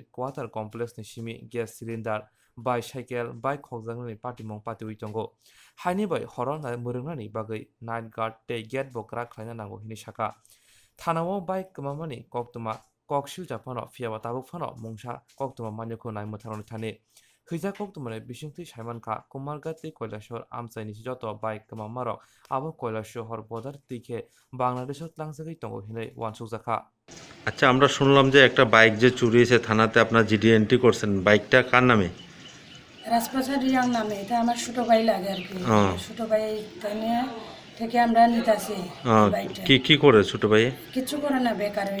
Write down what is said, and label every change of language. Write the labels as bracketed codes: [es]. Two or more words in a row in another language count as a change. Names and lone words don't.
[en] quarter complex [trk] ni simi [en] gas cylinder bicycle bike [trk] khokjangnani patimong patiwi tongo haini bai horona murungnani bagai [en] night guard [trk] te gate bokra khlaina nango hini saka thanao bike kamamani Koktwma koksil japano fiaba tabuk phano mungsa Koktwma manyoko naimutharoni thani Khija Koktwmani bisingti Saimanka Kumargati Koilashor Amchaini joto bike kamamarok abo Koilashor bodar tike Bangladeshot langjagai tongo hinai wansukjaka [bn] আচ্ছা আমরা শুনলাম যে একটা বাইক যে চুরি হয়েছে থানাতে আপনার [en] GD entry [bn] করছেন বাইকটা কার নামে রাজপ্রসাদ রিয়াং নামে এটা আমার ছোট ভাই লাগে আর কি ছোট ভাই তানে থেকে আমরা নিতাছি বাইকটা কি করে ছোট ভাই কিছু করে না বেকারই